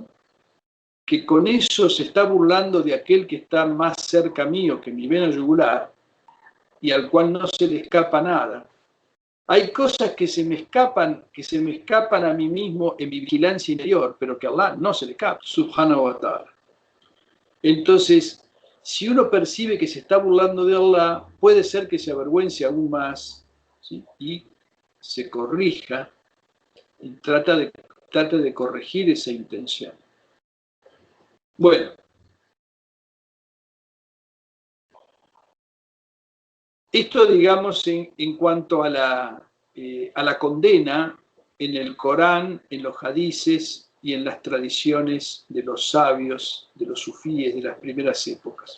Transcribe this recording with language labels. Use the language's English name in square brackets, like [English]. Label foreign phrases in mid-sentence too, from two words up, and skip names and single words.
[Spanish] Que con eso se está burlando de aquel que está más cerca mío que mi vena yugular y al cual no se le escapa nada. Hay cosas que se me escapan a mí mismo en mi vigilancia interior, pero que a Allah no se le escapa, [Arabic] سبحانه وتعالى. [Spanish] Entonces, si uno percibe que se está burlando de Allah, puede ser que se avergüence aún más, ¿sí? Y se corrija y trata de corregir esa intención. Bueno, esto, digamos, en cuanto a la condena en el Corán, en los hadices y en las tradiciones de los sabios, de los sufíes de las primeras épocas.